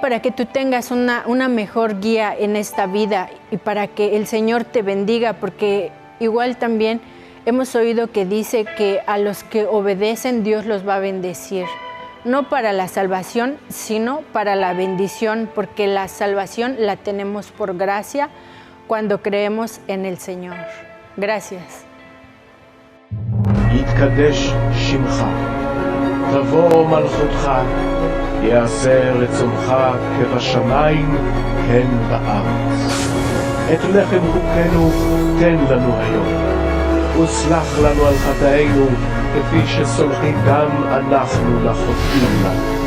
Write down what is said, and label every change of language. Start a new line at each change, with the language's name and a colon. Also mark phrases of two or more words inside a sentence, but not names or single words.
Spanish: Para que tú tengas una mejor guía en esta vida y para que el Señor te bendiga, porque igual también hemos oído que dice que a los que obedecen Dios los va a bendecir. No para la salvación, sino para la bendición, porque la salvación la tenemos por gracia cuando creemos en el Señor. Gracias.
Hebrew: יתקדש שמך, תבוא מלכותך, יעשה רצונך כבשמיים כן בארץ. את לחם חוקנו תן לנו היום, וסלח לנו על חטאינו כפי שסולחים גם אנחנו לחוטאים לנו.